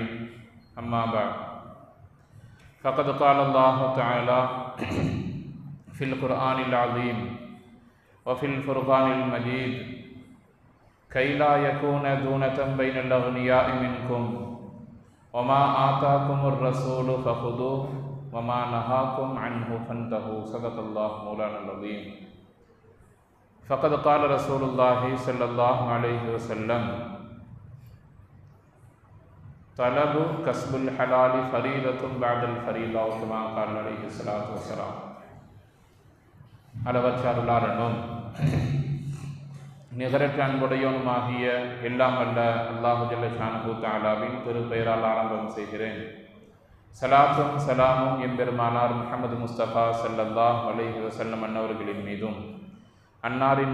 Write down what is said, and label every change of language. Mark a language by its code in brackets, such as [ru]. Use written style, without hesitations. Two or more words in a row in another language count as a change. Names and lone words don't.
[ar] أما بعد، فقد قال الله تعالى في القرآن العظيم وفي الفرقان المجيد: كي لا يكون دونة بين الأغنياء منكم وما آتاكم الرسول فخذوه وما نهاكم عنه فانتهوا. صدق الله مولانا العظيم. فقد قال رسول الله صلى الله عليه وسلم: طلب كسب الحلال فريضة بعد الفريضة، كما قال عليه الصلاة والسلام. [ta] அளவற்ற அருளாளனும் நிகரற்ற அன்புடையவனுமாகிய எல்லாம் வல்ல [ar] الله جل شأنه [ta] தஆலாவின் திருப்பெயரால் ஆரம்பம் செய்கிறேன். சலாத்தும் சலாமும் எம்பெருமானார் முஹம்மது முஸ்தபா [ar] صلى الله عليه وسلم [ta] அன்னவர்களின் மீதும், அன்னாரின்